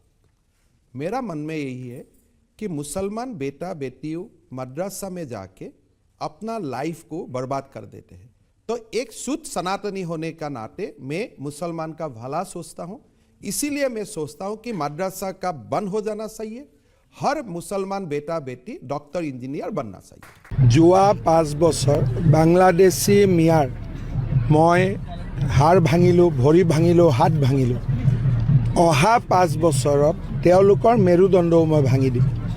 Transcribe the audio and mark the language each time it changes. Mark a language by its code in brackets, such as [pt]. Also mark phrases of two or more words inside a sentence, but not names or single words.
[hi] मेरा मन में यही है कि मुसलमान बेटा बेटियों मदरसा में जाके अपना लाइफ को बर्बाद कर देते हैं। तो एक शुद्ध सनातनी होने का नाते मैं मुसलमान का भला सोचता हूं, इसीलिए मैं सोचता हूं कि मदरसा का बंद हो जाना चाहिए। हर मुसलमान बेटा बेटी डॉक्टर इंजीनियर बनना चाहिए। [as] যোৱা 5 বছৰ বাংলাদেশী মিয়াৰ মই হাড় ভাঙিলোঁ, ভৰি ভাঙিলোঁ, হাত ভাঙিলোঁ। অহা 5 বছৰত তেওঁলোকৰ মেৰুদণ্ডও মই ভাঙি দিম।